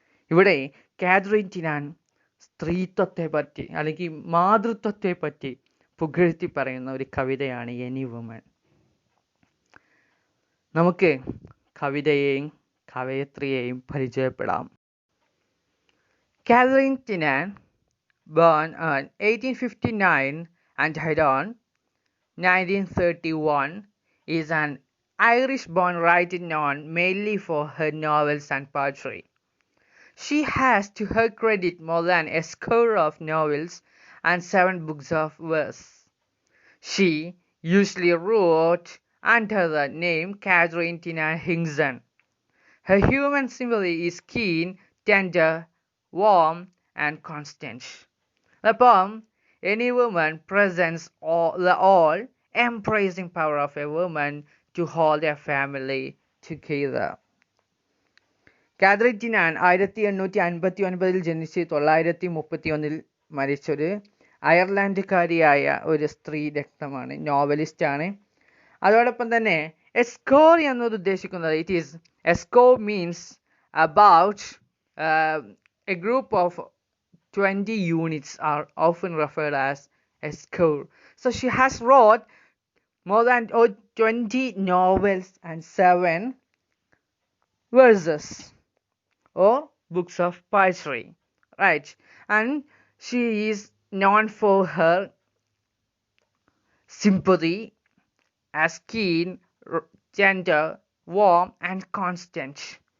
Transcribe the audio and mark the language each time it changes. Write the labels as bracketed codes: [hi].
[ml] ഇവിടെ കാതറിൻ ടിനാൻ സ്ത്രീത്വത്തെ പറ്റി അല്ലെങ്കിൽ മാതൃത്വത്തെ പറ്റി പുകഴ്ത്തി പറയുന്ന ഒരു കവിതയാണ് എനി വുമൻ. നമുക്ക് കവിതയെയും കവയത്രിയെയും പരിചയപ്പെടാം. [en] Katharine Tynan, born on 1859 and died on 1931, is an Irish-born writer known mainly for her novels and poetry. She has to her credit more than a score of novels and 7 books of verse. She usually wrote under the name Katharine Tynan. Her human sympathy is keen, tender, warm, and constant. The poem, Any Woman, presents the all-embracing power of a woman to hold a family together. [ml] Catherine ടിനാൻ 1859 ജനിച്ച് 1931 മരിച്ചൊരു അയർലൻഡുകാരിയായ ഒരു സ്ത്രീ രക്തമാണ്, നോവലിസ്റ്റാണ്. അതോടൊപ്പം തന്നെ എസ്കോർ എന്നത് ഉദ്ദേശിക്കുന്നത് [en] A score means about a group of 20 units are often referred as a score. So she has wrote more than 20 novels and 7 verses or books of poetry, right? And she is known for her sympathy as keen, tender, warm, and constant.